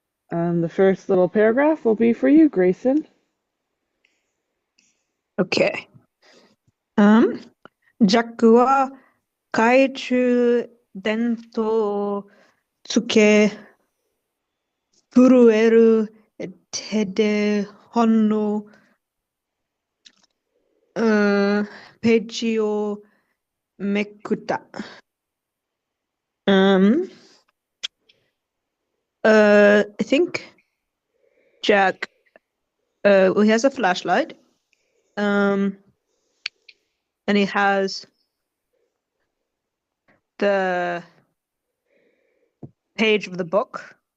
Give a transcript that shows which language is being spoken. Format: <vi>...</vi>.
<en>The first little paragraph will be for you, Grayson. Okay.</en> <ja>Um, ジャックは懐中電灯をつけ、震える手で本の、ページをめくった。</ja> <en>Um, I think Jack, he has a flashlight. Um, and he has the page of the book.</en>